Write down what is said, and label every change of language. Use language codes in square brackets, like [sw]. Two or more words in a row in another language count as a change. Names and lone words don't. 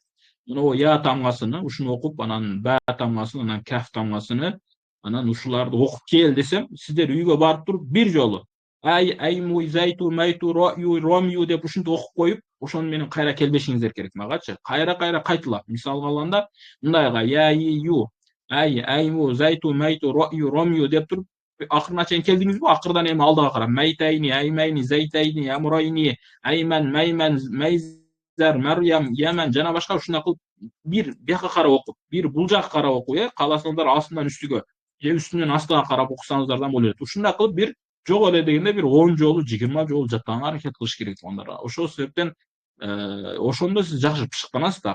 [ky] Мына я тамгасыны ушуну окуп, анан ба тамгасын, анан каф тамгасыны, анан ушуларды окуп кел десем, сиздер үйгө барып туруп бир жолу айму зайту майту рою ромю деп ушинтип окуп коюп, ошону менен кайра келбешиңиздер керек магачы. Кайра кайтылап. Мисалга алганда мындайга я ю айму зайту майту рою ромю деп туруп акырына чейин келдиңизби? Акырдан эми алдыга карап майтайни, аймайни, зайтайни, амрайни, айман, майман, майзар, марьям, яман жана башка ушундай кылып бир бияка карап окуп, бир бул жака карап окуп, кааласаңыздар астынан үстүгө же үстүнөн астыга карап окусаңыздар да болот. Ушундай кылып бир жок эле дегенде бир 10 жолу, 20 жолу жаттаганга аракет кылыш керек туугандар. Ошол себептен ошондо сиз жакшы пышыктанасыз да.